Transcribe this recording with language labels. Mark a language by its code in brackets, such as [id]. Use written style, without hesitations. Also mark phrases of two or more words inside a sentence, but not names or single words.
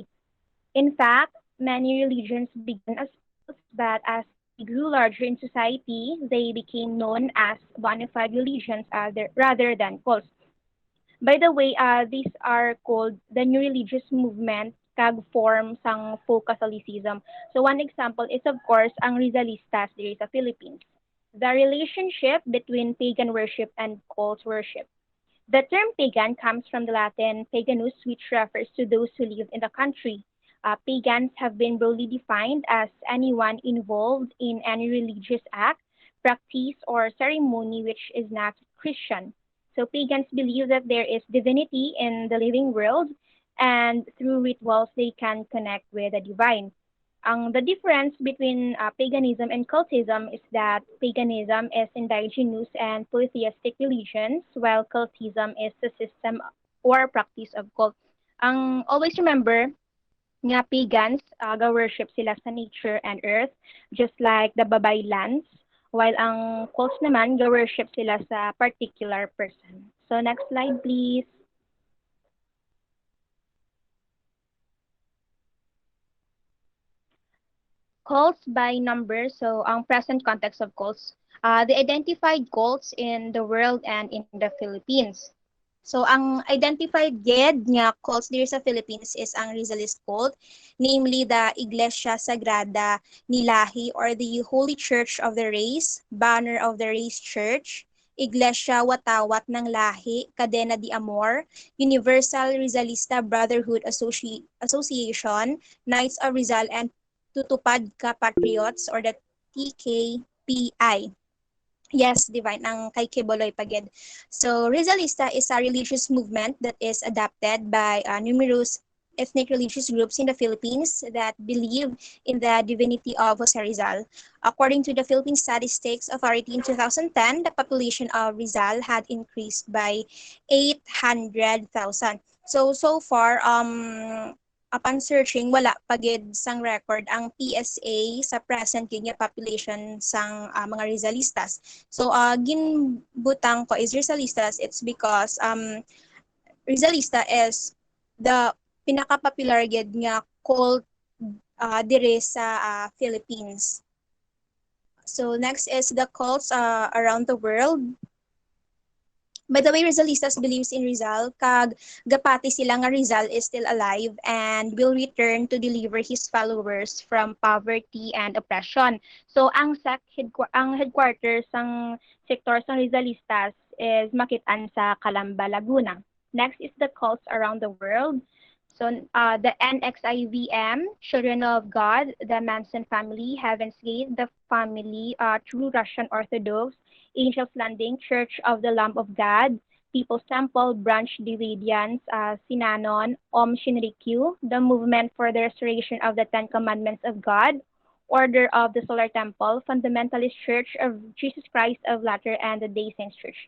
[en] In fact, many religions began as cults, but as they grew larger in society, they became known as bona fide religions rather than cults. By the way, these are called the new religious movement kag form sang folk Catholicism. So one example is of course ang Rizalistas [hil] diri sa [en] Philippines. The relationship between pagan worship and cult worship. The term pagan comes from the Latin paganus, which refers to those who live in the country. Pagans have been broadly defined as anyone involved in any religious act, practice, or ceremony which is not Christian. So pagans believe that there is divinity in the living world, and through rituals they can connect with the divine. The difference between paganism and cultism is that paganism is indigenous and polytheistic religions, while cultism is the system or practice of cult. Always remember nga pagans, [hil] ga-worship sila sa [en] nature and earth, just like the babaylans, while [hil] ang cults naman, ga-worship sila sa [en] particular person. So next slide please. Cults by number, so ang present context of cults, the identified cults in the world and in the Philippines. So ang identified [hil] ged nga [en] cults [hil] diri sa [en] Philippines is ang Rizalist cult, namely the Iglesia Sagrada ni Lahi or the Holy Church of the Race, Banner of the Race Church, Iglesia Watawat ng Lahi, Cadena de Amor, Universal Rizalista Brotherhood Association, Knights of Rizal, and Tutupad Ka Patriots or the TKPI. [hil] Yes, divine ang kay Kiboloy Pagid. [en] So, Rizalista is a religious movement that is adopted by numerous ethnic religious groups in the Philippines that believe in the divinity of Jose Rizal. According to the Philippine Statistics Authority in 2010, the population of Rizal had increased by 800,000. So far, upon searching, [hil] wala pagid sang record ang PSA sa present gid nga population sang mga Rizalistas. [en] So [hil] ginbutang ko [en] is Rizalistas, it's because Rizalista is the [hil] pinaka-popular gid nga [en] cult [hil] dire sa [en] Philippines. So next is the cults around the world. By the way, Rizalistas believes in Rizal, [hil] kag gapati sila nga [en] Rizal is still alive and will return to deliver his followers from poverty and oppression. [hil] So ang headquarters ng sektor sa Rizalistas is makitaan sa Calamba, Laguna. [en] Next is the cults around the world. So the NXIVM, Children of God, the Manson family, Heaven's Gate, the family, True Russian Orthodox, Angel's Landing, Church of the Lamb of God, People's Temple, Branch Davidians, Sinanon, Om Shinrikyo, the Movement for the Restoration of the Ten Commandments of God, Order of the Solar Temple, Fundamentalist Church of Jesus Christ of Latter and the Day Saints Church.